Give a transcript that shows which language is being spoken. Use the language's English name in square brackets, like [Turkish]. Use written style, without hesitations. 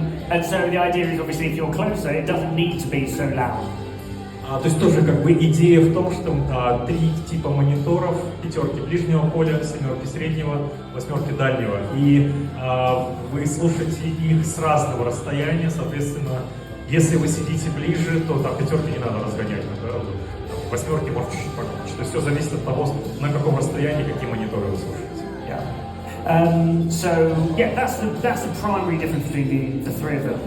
[English] And so the idea is obviously if you're closer, it doesn't need to be so loud. [Russian] То есть тоже как бы идея в том, что три типа мониторов: пятерки ближнего поля, семерки среднего, восьмерки дальнего. И вы слушаете их с разного расстояния, соответственно, если вы сидите ближе, то там пятерки не надо разгонять, да? Восьмерки может чуть-чуть погромче. То есть все зависит от того, на каком расстоянии какие мониторы вы слушаете. [English] Yeah. So yeah, that's the primary difference between the three of them.